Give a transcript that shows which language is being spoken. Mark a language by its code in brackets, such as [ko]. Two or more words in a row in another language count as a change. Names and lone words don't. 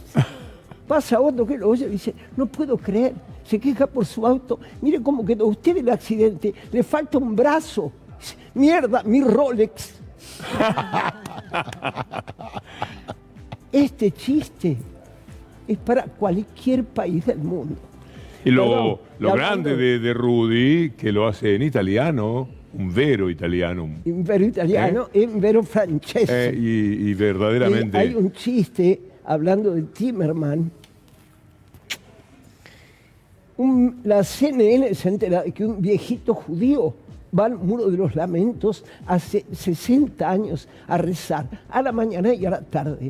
[es] Pasa otro que lo oye y dice, no puedo creer, se queja por su auto, mire cómo quedó usted el accidente, le falta un brazo, mierda, mi Rolex. Este chiste es para cualquier país del mundo. Y lo grande de Rudy, que lo hace en italiano, [it] un vero italiano. Un vero italiano e un vero francese. [es] Y verdaderamente... Hay un chiste, hablando de Timerman, la CNN se entera de que un viejito judío va al Muro de los Lamentos hace 60 años a rezar, a la mañana y a la tarde.